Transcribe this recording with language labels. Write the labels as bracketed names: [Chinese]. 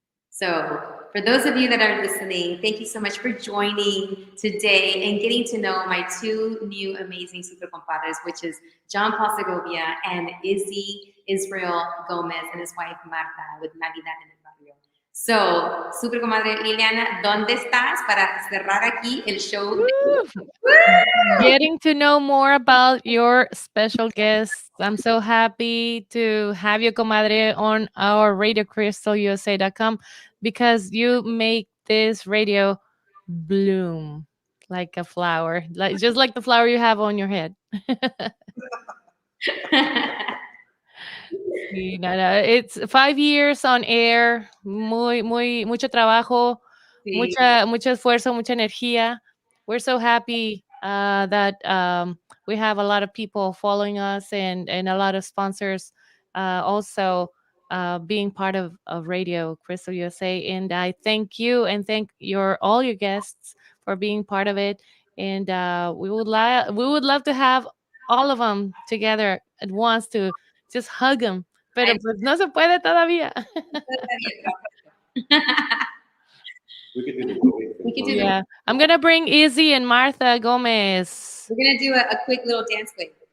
[English] So for those of you that are listening, thank you so much for joining today and getting to know my two new amazing super compadres, which is John Paul Segovia and Izzy Israel Gomez and his wife Marta with Navidad en el Barrio. [Spanish] So, super comadre Liliana, ¿dónde estás para cerrar aquí el show? [English] Getting to know more about your special guests. I'm so happy to have you, comadre, on our RadioCrystalUSA.com because you make this radio bloom like a flower, just like the flower you have on your head. [Spanish] Sí, nada, [English] it's 5 years on air, [Spanish] mucho trabajo, Sí. mucho esfuerzo, mucha energía. [English] We're so happy that we have a lot of people following us and a lot of sponsors also being part of Radio Crystal USA. And I thank you and thank all your guests for being part of it. And we would love to have all of them together at once to just hug them. [Spanish] Pero pues no se puede todavía. [English] We could do the voting. We could do Yeah. I'm going to bring Izzy and Martha Gomez. We're going to do a quick little dance wave.